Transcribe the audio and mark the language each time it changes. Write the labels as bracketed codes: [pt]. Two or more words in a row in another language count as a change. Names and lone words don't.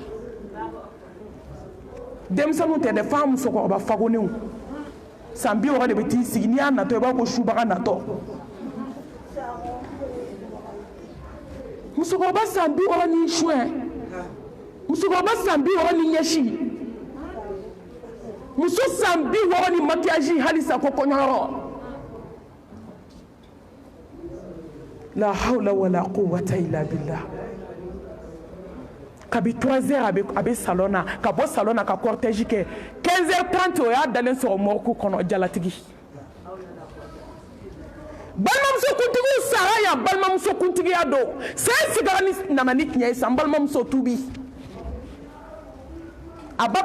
[bm] denmisɛnninw tɛ dɛ f'an musokɔrɔba fagonenw san 60 de bɛ t'i sigi n'i y'a natɔ i b'a ko subaga natɔ musokɔrɔba san 60 ni suɛ musokɔrɔba san 60 ni ɲɛsi muso san 60 ni maquillage halisa ko kɔɲɔyɔrɔ la [ar] حول ولا قوة إلا بالله [bm] kabi 3 heures a bɛ salon na ka bɔ salon na ka cortège kɛ 15h30 o y'a dalen sɔrɔ morgue kɔnɔ jalatigi balimamuso kuntigiw sara yan balimamuso kuntigiya don sɛ sigara ni nana ni tiɲɛ ye san balimamuso tubi a ba